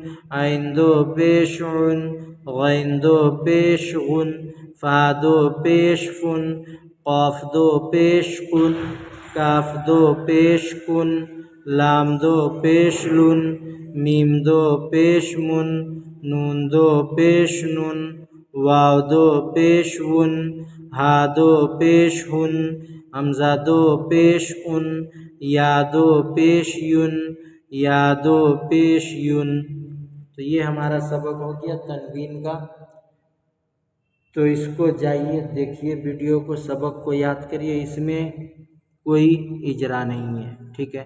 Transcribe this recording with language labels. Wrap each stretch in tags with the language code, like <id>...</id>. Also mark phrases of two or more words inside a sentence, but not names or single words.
<ur>عین دو پیش عن، غین دو پیش غن، فا دو پیش فن، قاف دو پیش قن، کاف دو پیش کن، لام دو پیش لن، میم دو پیش من، نون دو پیش نن، واو دو پیش ون، ہا دو پیش ہن، حمزہ دو پیش ان، یا دو پیش یون، یا دو پیش یون۔ تو یہ ہمارا سبق ہو گیا تنوین کا۔ تو اس کو جائیے دیکھیے ویڈیو کو، سبق کو یاد کریے، اس میں کوئی اجرا نہیں ہے، ٹھیک ہے۔</ur>